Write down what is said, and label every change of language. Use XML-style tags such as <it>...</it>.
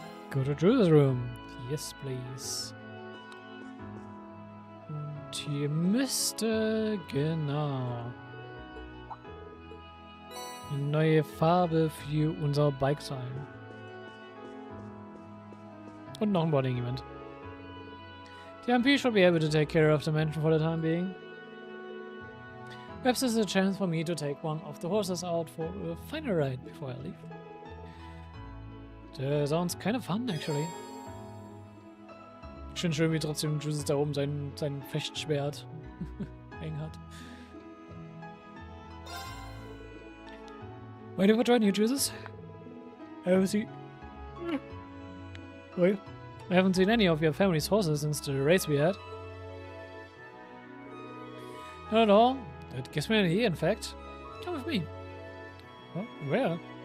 <en>Go to Juice's Room. Yes, please.</en> <de>Und hier müsste, genau, eine neue Farbe für unser Bike sein. Und noch ein Boarding Event.</de> <en>The MP should be able to take care of the mansion for the time being. Perhaps this is a chance for me to take one of the horses out for a final ride before I leave. That sounds kind of fun, actually.</en> <de>Ich finde schön, wie trotzdem Juices da oben sein Fechtschwert hängen hat.</de> <en>Waiting for joining you, Juices. I haven't seen any of your family's horses since the race we had. Not at all. That gives me an idea, in fact. Come with me. Well, where?</en>